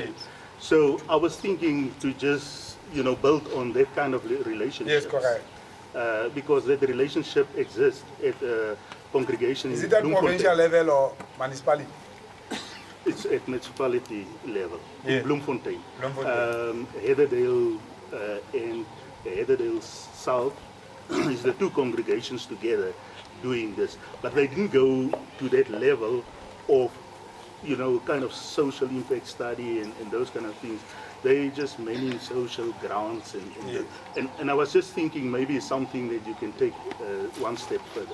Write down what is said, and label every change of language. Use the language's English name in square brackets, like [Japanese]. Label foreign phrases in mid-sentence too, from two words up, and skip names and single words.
[English] Yes. So I was thinking to just, you know, build on that kind of relationship. Yes, correct. Because that relationship exists at congregation. Is it at provincial level or municipality? It's at municipality level, in Bloemfontein. Bloemfontein. Heatherdale and Heatherdale South is the two congregations together doing this. But they didn't go to that level of, you know, kind of social impact study and those kind of things. They just manage social grounds and I was just thinking maybe something that you can take one step further.